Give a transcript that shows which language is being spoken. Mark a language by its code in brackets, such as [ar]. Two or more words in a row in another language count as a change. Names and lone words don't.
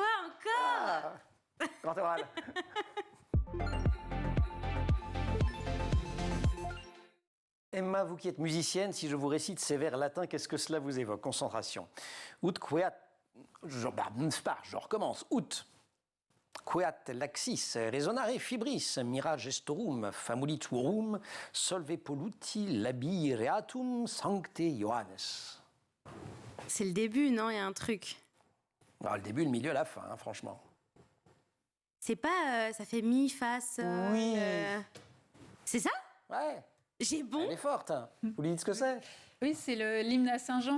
[fr] Quoi encore Grand oral. Emma, vous qui êtes musicienne, si je vous récite ces vers latins, qu'est-ce que cela vous évoque? Concentration. [la] Ut queat... [fr] Je recommence. [la] Ut queat laxis resonare fibris mira gestorum famulit vorum solve polluti labi reatum sancte Ioannes. [fr] C'est le début, non? Il y a un truc. Alors, le début, le milieu, la fin, hein, franchement. C'est pas... ça fait mi, face... oui. C'est ça? Ouais. J'ai bon. Elle est forte. Hein. Vous lui dites ce que c'est? Oui, c'est l'hymne à Saint-Jean.